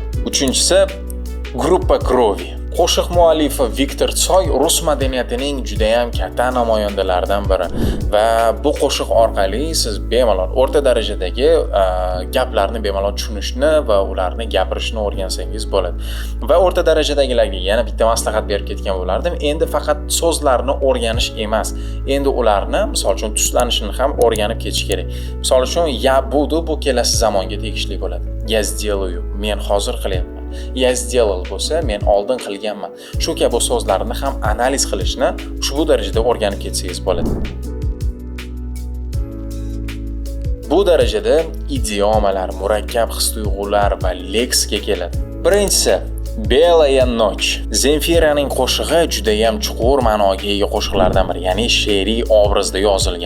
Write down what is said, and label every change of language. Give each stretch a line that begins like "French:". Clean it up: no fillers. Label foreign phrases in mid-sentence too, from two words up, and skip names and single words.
Uzbek: Uchinchisi, Gruppa Krovi. Qo'shiq muallifi Viktor Tsoy rus madaniyatining juda ham katta namoyandalaridan biri va bu qo'shiq orqali siz bemalol o'rta darajadagi gaplarni bemalol tushunishni va ularni gapirishni o'rgansangiz bo'ladi. Va o'rta darajadagilarga yana bitta maslahat berib ketgan bo'lardim. Endi faqat so'zlarni o'rganish emas, endi ularni, misol uchun, tuslanishini ham o'rganib ketish kerak. Misol uchun,
Russian: "Я буду"
Uzbek: bu kelasi zamonga tegishli bo'ladi.
Russian: "Я сделаю"
Uzbek: men hozir qilyapman.
Russian: "Я сделал"
Uzbek: bo'lsa men oldin qilganman. Shu kabi so'zlarni ham analiz qilishni ushbu darajada o'rganib ketsangiz bo'ladi. Bu darajada idiomalar, murakkab his-tuyg'ular va leksika keladi. Birinchisi, Belaya Nocь. Zemfiraning qo'shig'i juda ham chuqur ma'noga ega qo'shiqlardan biri, ya'ni she'riy obrazda yozilgan.